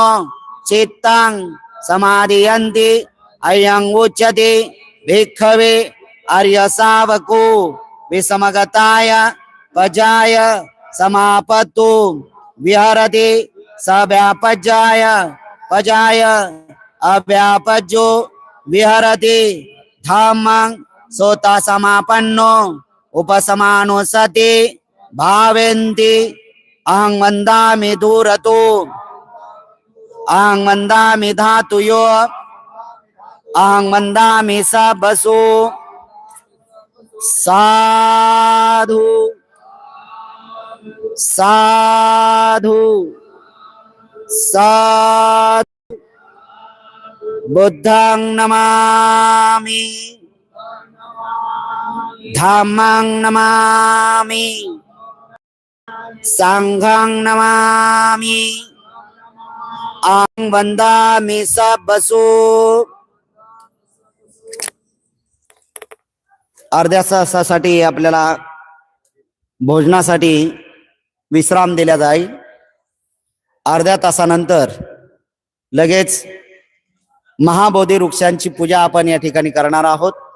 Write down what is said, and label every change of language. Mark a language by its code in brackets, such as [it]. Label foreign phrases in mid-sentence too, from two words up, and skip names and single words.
[pi] चित्तं समाधियन्ति अयं उच्यते भिक्खवे अर्य सावको विसमगताय पजाय समापत्तु विहरति सव्यापज्याय पजाय अव्यापज्यो विहरति धम्मं सोता समापन्नो उपसमानो सति भावेन्ति अहं वन्दामि दूरतो अहं वन्दामि धातुयो अहं वन्दामि सबसु साधु साधु साधु बुद्धं नमामि धम्मं नमामि संघं नमामि अहं वन्दामि सबसु [mr] अर्ध्या तासासाठी आपल्याला भोजनासाठी विश्राम दिला जाईल. अर्ध्या तासानंतर लगेच महाबोधी वृक्षांची पूजा आपण या ठिकाणी करणार आहोत.